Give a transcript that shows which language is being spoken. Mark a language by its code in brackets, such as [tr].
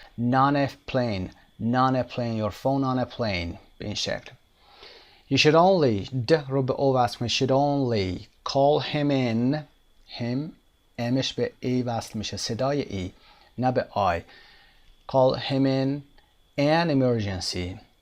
[en] non a plane your phone on a plane، [fa] به این شکل. [en] you should only [fa] د رو به او وصل کنید. [en] should only call him in. [fa] him امش به ای وصل میشه، صدای ای نه به آی. [en] call him in an emergency.